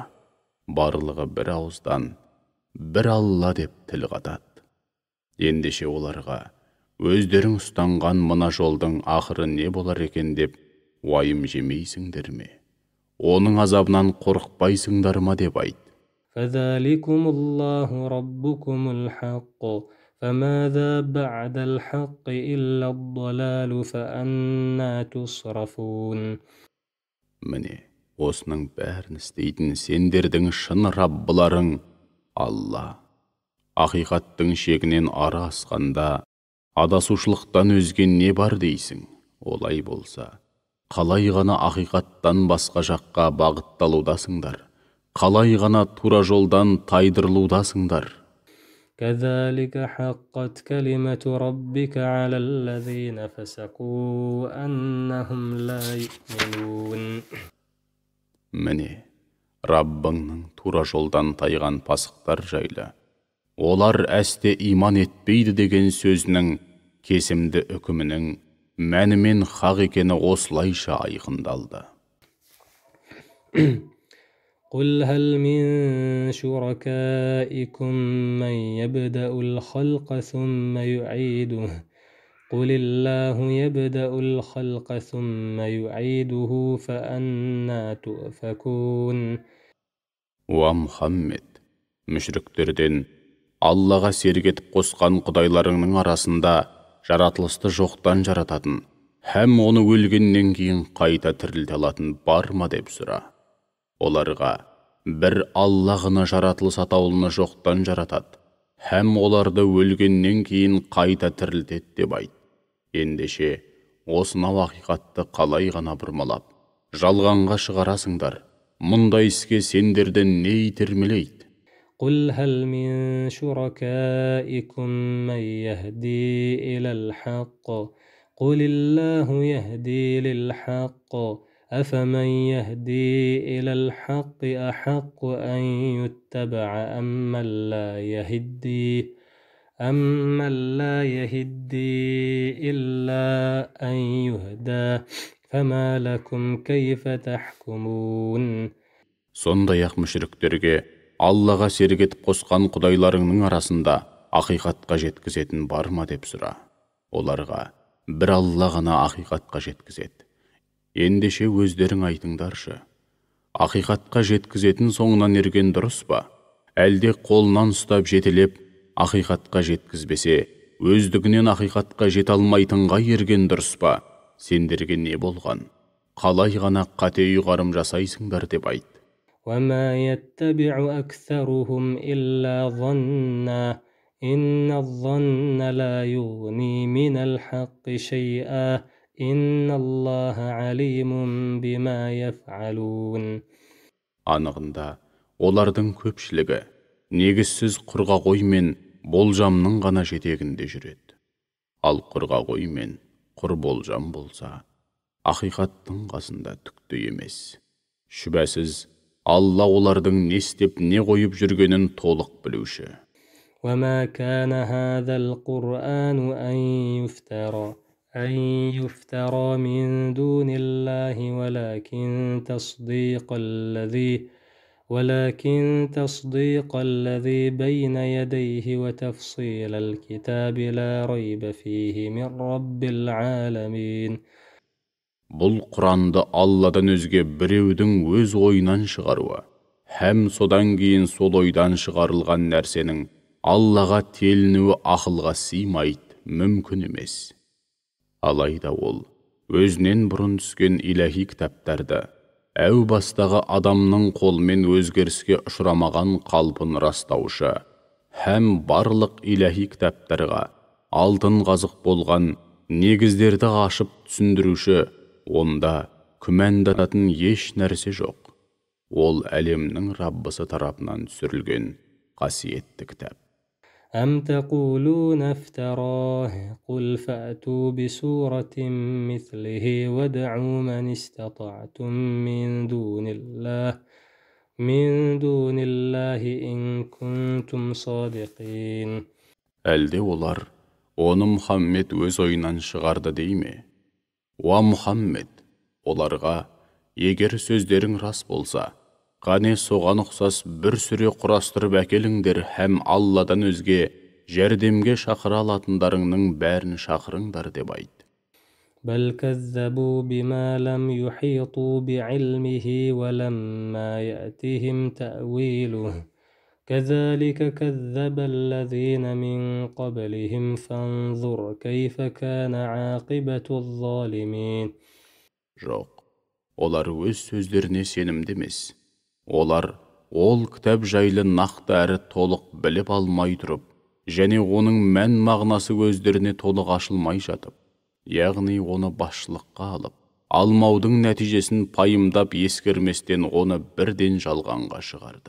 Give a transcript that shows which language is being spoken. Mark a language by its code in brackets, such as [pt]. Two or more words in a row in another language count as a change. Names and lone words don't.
[kk] Барлығы бір ауыздан бір Алла деп тіл қатады. Ендеше оларға: өздерің ұстанған мына жолдың ақыры не болар екен деп уайым жемейсіңдер ме? Оның азабынан қорықпайсыңдар ма деп айт. [ar] فذلكم الله ربكم الحق فماذا بعد الحق إلا الضلال فأنا تصرفون. [kk] Міне, осының бәрін істейтін сендердің шын Раббыларың Алла. Ақиқаттың шегінен ара асқанда адасушылықтан өзге не бар дейсің? Олай болса, қалай ғана ақиқаттан басқа жаққа бағытталудасыңдар? Қалай ғана тура жолдан тайдырылудасыңдар? [ar] كذلك حقت كلمة ربك على الذين فسقوا أنهم لا يؤمنون. [kk] Міне, Раббыңның тура жолдан тайған пасықтар жайлы: олар әсте иман етпейді деген сөзінің кесімді үкімінің мәні мен хақ екені осылайша айқындалды. [ar] قل هل من شركائكم من يبدأ الخلق ثم يعيده قل الله يبدأ الخلق ثم يعيده فأنا تؤفكون. [kk] Уа Мұхаммед, мүшріктерден Аллаға серік етіп қосқан құдайларыңның арасында жаратылысты жоқтан жарататын һәм оны өлгеннен кейін қайта тірілте алатын бар ма деп сұра. Оларға: бір Алла ғана жаратылыс атаулыны жоқтан жаратады һәм оларды өлгеннен кейін қайта тірілтеді деп айт. Ендеше осынау ақиқатты қалай ғана бұрмалап, жалғанға шығарасыңдар? Мұндай іске сендерді не итермелейді? [ar] قل هل من شركائكم من يهدي إلى الحق قل الله يهدي للحق أفمن يهدي إلى الحق أحق أن يتبع أمن لا يهدي إلا أن يهدى فما لكم كيف تحكمون. [kk] Сондай-ақ мүшіріктерге Аллаға серік етіп қосқан құдайларыңның арасында ақиқатқа жеткізетін бар ма деп сұра. Оларға бір Алла ғана ақиқатқа жеткізеді. Ендеше өздерің айтыңдаршы, ақиқатқа жеткізетін соңынан ерген дұрыс па? Әлде қолынан ұстап жетелеп, ақиқатқа жеткізбесе, өздігінен ақиқатқа жете алмайтынға ерген дұрыс па? Сендерге не болған? Қалай ғана қате ұйғарым жасайсыңдар деп айт. [ar] وما يتبع أكثرهم إلا ظنا إن الظن لا يغني من الحق شيئا إن الله عليم بما يفعلون. [kk] Анығында, олардың көпшілігі негізсіз құрғақой мен болжамның ғана жетегінде жүреді. Ал құрғақой мен құр болжам болса, ақиқаттың қасында түкті емес. Шүбәсіз, Алла олардың не істеп, не қойып жүргенін толық білуші. [ar] وما كان هذا القرآن أن يفترى من دون الله ولكن تصديق الذي بين يديه وتفصيل الكتاب لا ريب فيه من رب العالمين. [kk] Бұл Құранды Алладан өзге біреудің өз ойынан шығаруы, һәм содан кейін сол ойдан шығарылған нәрсенің Аллаға телінуі ақылға сыймайды, мүмкін емес. Алайда ол өзінен бұрын түскен иләһи кітаптарды әу бастағы адамның қолымен өзгеріске ұшырамаған қалпын растаушы, һәм барлық иләһи кітаптарға алтын қазық болған негіздерді ашып түсіндіруші, онда күмәнданатын еш нәрсе жоқ. Ол әлемнің Раббысы тарапынан түсірілген қасиетті кітап. [ar] أم تقولون افتراه قل فأتوا بسورة مثله وادعوا من استطعتم من دون الله إن كنتم صادقين. [kk] Әлде олар, оны Мұхаммед өз ойынан шығарды дей ме? Уа Мұхаммед, оларға, егер сөздерің рас болса, қане соған ұқсас бір сүре құрастырып әкеліңдер һәм Алладан өзге жәрдемге шақыра алатындарыңның бәрін шақырыңдар деп айт. [ar] بل كذبوا بما لم يحيطوا بعلمه ولما يأتهم تأويله كذلك كذب الذين من قبلهم فانظر كيف كان عاقبة الظالمين. [kk] Жоқ, олар өз сөздеріне сенімді емес. Олар ол кітап жайлы нақты әрі толық біліп алмай тұрып, және оның мән мағынасы өздеріне толық ашылмай жатып, яғни оны басшылыққа алып, алмаудың нәтижесін пайымдап ескерместен оны бірден жалғанға шығарды.